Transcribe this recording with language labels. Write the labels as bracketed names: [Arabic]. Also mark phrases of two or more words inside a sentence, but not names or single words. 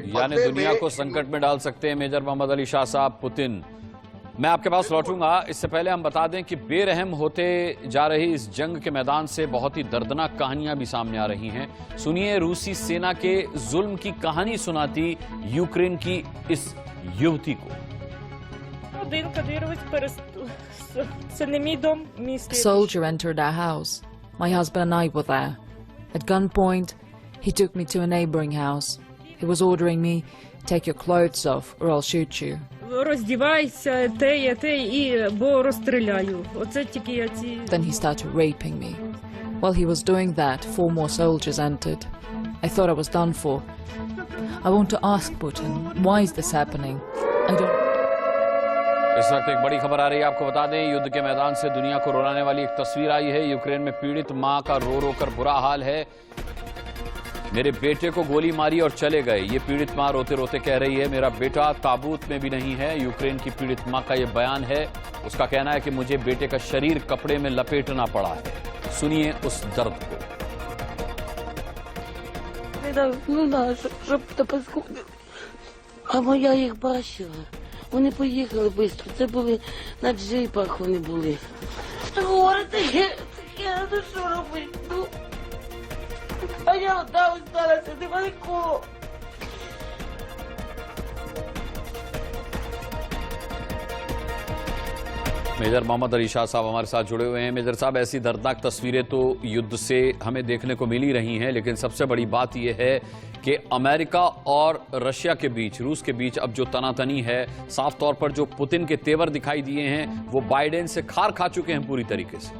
[Hindi] यानी दुनिया को संकट में डाल सकते हैं मेजर मोहम्मद अली शाह साहब पुतिन। मैं आपके पास लौटूंगा, इससे पहले हम बता दें कि बेरहम होते जा रही इस जंग के मैदान से बहुत ही दर्दनाक कहानियां भी सामने आ रही हैं। सुनिए रूसी सेना के जुल्म की कहानी सुनाती यूक्रेन की इस युवती को। [English] A soldier entered our house. My husband and I were there. At gunpoint, he took me to a neighboring house. He was ordering me, take your clothes off or I'll shoot you. [Ukrainian] Роздівайся, те, і бо розстріляю. Оце тільки я ці... [English] Then he started raping me. While he was doing that, 4 more soldiers entered. I thought I was done for. I want to ask Putin, why is this happening? I don't... [Hindi] इस वक्त एक बड़ी खबर आ रही है, आपको बता दें युद्ध के मैदान से दुनिया को रुलाने वाली एक तस्वीर आई है। यूक्रेन में पीड़ित मां का रो रो कर बुरा हाल है। मेरे बेटे को गोली मारी और चले गए, ये पीड़ित मां रोते रोते कह रही है। मेरा बेटा ताबूत में भी नहीं है। यूक्रेन की पीड़ित मां का यह बयान है। उसका कहना है कि मुझे बेटे का शरीर कपड़े में लपेटना पड़ा है। सुनिए उस दर्द को। [Ukrainian] Ну да, щоб то паскудили. А моя їх бачила. Вони поїхали швидко. Це були на джипах вони були. Горе таке, ну що робити? Ну. А я там осталася недалеко. [Hindi] मेजर मोहम्मद अली शाह साहब हमारे साथ जुड़े हुए हैं। मेजर साहब, ऐसी दर्दनाक तस्वीरें तो युद्ध से हमें देखने को मिल ही रही हैं, लेकिन सबसे बड़ी बात यह है कि अमेरिका और रशिया के बीच, रूस के बीच अब जो तनातनी है, साफ तौर पर जो पुतिन के तेवर दिखाई दिए हैं वो बाइडेन से खार खा चुके हैं पूरी तरीके से।